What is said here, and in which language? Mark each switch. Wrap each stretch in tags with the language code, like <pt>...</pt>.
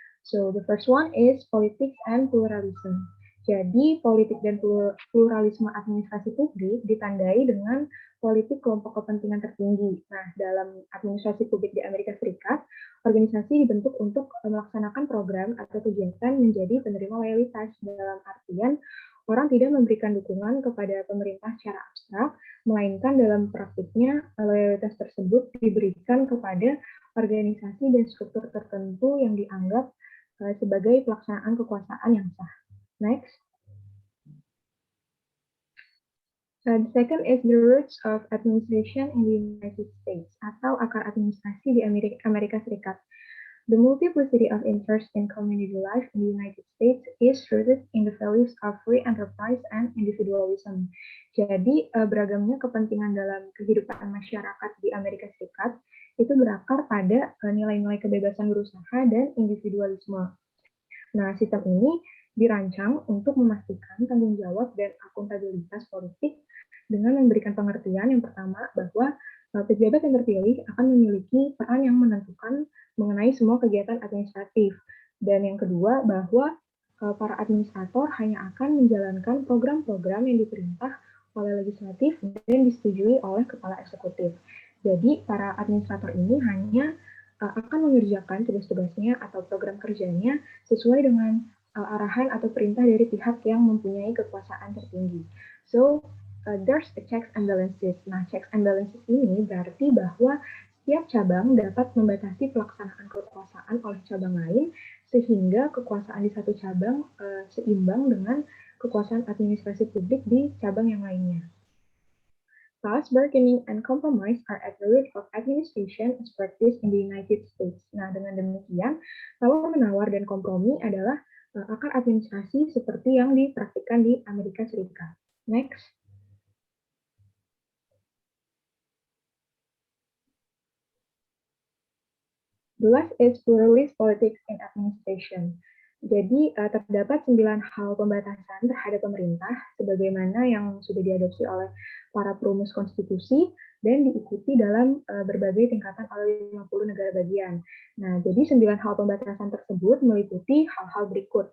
<en>So the first one is politics and pluralism.</en> <id>Jadi politik dan pluralisme administrasi publik ditandai dengan politik kelompok kepentingan tertinggi. Nah, dalam administrasi publik di Amerika Serikat, organisasi dibentuk untuk melaksanakan program atau kegiatan menjadi penerima loyalitas dalam artian orang tidak memberikan dukungan kepada pemerintah secara abstrak, melainkan dalam praktiknya loyalitas tersebut diberikan kepada organisasi dan struktur tertentu yang dianggap sebagai pelaksanaan kekuasaan yang sah. Next.</id> <en>The second is the roots of administration in the United States</en> <id>atau akar administrasi di Amerika Serikat.</id> <en>The multiplicity of interest in community life in the United States is rooted in the values of free enterprise and individualism.</en> <id>Jadi, beragamnya kepentingan dalam kehidupan masyarakat di Amerika Serikat itu berakar pada nilai-nilai kebebasan berusaha dan individualisme. Nah, sistem ini dirancang untuk memastikan tanggung jawab dan akuntabilitas politik dengan memberikan pengertian yang pertama bahwa pejabat yang terpilih akan memiliki peran yang menentukan mengenai semua kegiatan administratif. Dan yang kedua, bahwa para administrator hanya akan menjalankan program-program yang diperintah oleh legislatif dan disetujui oleh kepala eksekutif. Jadi para administrator ini hanya akan mengerjakan tugas-tugasnya atau program kerjanya sesuai dengan arahan atau perintah dari pihak yang mempunyai kekuasaan tertinggi.</id> <en>So, there's a checks and balances.</en> <id>Nah, checks and balances ini berarti bahwa setiap cabang dapat membatasi pelaksanaan kekuasaan oleh cabang lain sehingga kekuasaan di satu cabang seimbang dengan kekuasaan administrasi publik di cabang yang lainnya.</id> <en>Thus, bargaining and compromise are at the root of administration as practiced in the United States.</en> <id>Nah, dengan demikian, tawar-menawar dan kompromi adalah akar administrasi seperti yang dipraktikkan di Amerika Serikat. Next.</id> <en>The last is pluralist politics in administration.</en> <id>Jadi terdapat 9 hal pembatasan terhadap pemerintah sebagaimana yang sudah diadopsi oleh para perumus konstitusi dan diikuti dalam berbagai tingkatan oleh 50 negara bagian. Nah, jadi 9 hal pembatasan tersebut meliputi hal-hal berikut.</id>